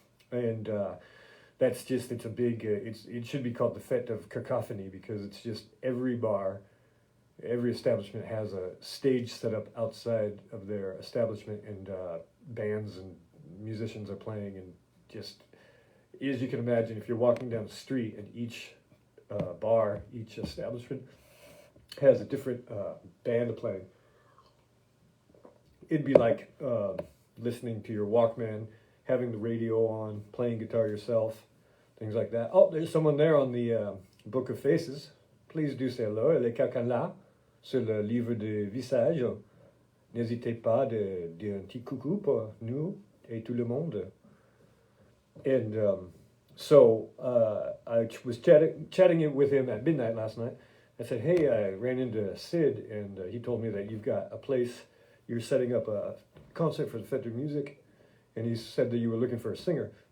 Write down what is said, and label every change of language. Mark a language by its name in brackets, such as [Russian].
[English] And that's just, it's a big, it should be called the Fête of Cacophony, because it's just every bar, every establishment has a stage set up outside of their establishment, and bands and musicians are playing, and just, as you can imagine, if you're walking down the street and each bar, each establishment has a different band playing, it'd be like listening to your Walkman, having the radio on, playing guitar yourself, things like that. Oh, there's someone there on the Book of Faces. Please do say hello. [French] Elle est quelqu'un là sur le livre de visage. N'hésitez pas de dire un petit coucou pour nous et tout le monde. [English] And so I was chatting with him at midnight last night. I said, hey, I ran into Sid, and he told me that you've got a place, you're setting up a concert for the Fête de Musique, and he said that you were looking for a singer.